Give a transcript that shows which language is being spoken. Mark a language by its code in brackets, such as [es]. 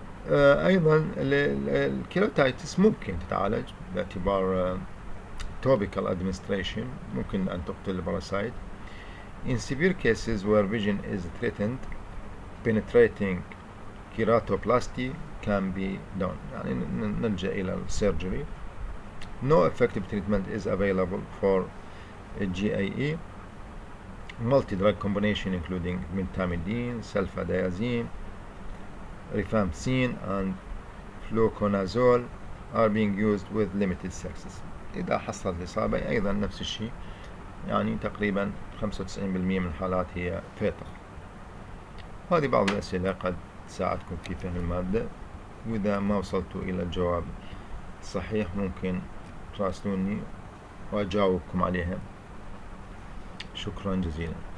[ar] أيضا الكيراتايتس ممكن تتعالج باعتبار [en] topical administration، [ar] ممكن أن تقتل الباراسايت. [en] In severe cases where vision is threatened, penetrating keratoplasty can be done، [ar] يعني نلجأ إلى السيرجري. [en] No effective treatment is available for GAE. Multi-drug combination including pentamidine, sulfadiazine, rifampicin and fluconazole are being used with limited success. [ar] إذا حصلت الإصابة أيضا نفس الشيء، يعني تقريبا 95% من الحالات هي فيتر. هذه بعض الأسئلة قد تساعدكم في فهم المادة، وإذا ما وصلتوا إلى الجواب الصحيح ممكن تراسلوني وأجاوبكم عليها. شكرا جزيلا.